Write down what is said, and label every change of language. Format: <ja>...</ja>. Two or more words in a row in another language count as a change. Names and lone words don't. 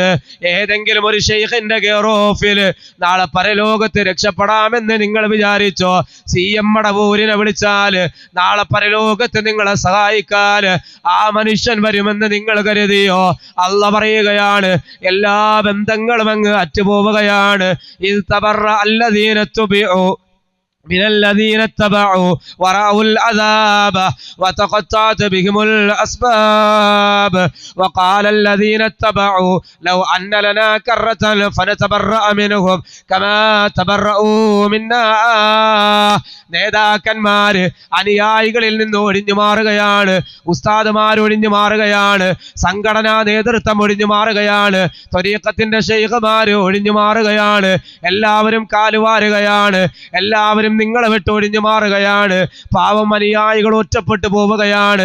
<ml>ഏതെങ്കിലും ഒരു ശൈഖിന്റെ കെയർ ഓഫിൽ നാളെ പരലോകത്ത് രക്ഷപ്പെടാമെന്ന് നിങ്ങൾ വിചാരിച്ചോ? CM മടവൂരിനെ വിളിച്ചാല് നാളെ പരലോകത്ത് നിങ്ങളെ സഹായിക്കാൻ ആ മനുഷ്യൻ വരുമെന്ന് നിങ്ങൾ കരുതിയോ? അല്ലാഹ് പറയുകയാണ്, എല്ലാ ബന്ധങ്ങളും അങ്ങ് അറ്റുപോവുകയാണ്.</ml> <ar>إذ تبرأ الذين اتبعوا من الذين اتبعوا ورأوا العذاب وتقطعت بهم الأسباب وقال الذين اتبعوا لو أن لنا كرة فنتبرأ منهم كما تبرؤوا منا.</ar> <ml>നേതാക്കന്മാര് അനുയായികളിൽ നിന്ന് ഒഴിഞ്ഞു മാറുകയാണ്. ഉസ്താദുമാർ ഒഴിഞ്ഞു മാറുകയാണ്. സംഘടനാ നേതൃത്വം ഒഴിഞ്ഞു മാറുകയാണ്. ത്വരീഖത്തിന്റെ ശൈഖുമാര് ഒഴിഞ്ഞു മാറുകയാണ്. എല്ലാവരും കാലുവാരുകയാണ്. എല്ലാവരും നിങ്ങളെ വിട്ട് ഒഴിഞ്ഞു മാറുകയാണ്. പാവം അനുയായികൾ ഒറ്റപ്പെട്ടു പോവുകയാണ്.</ml>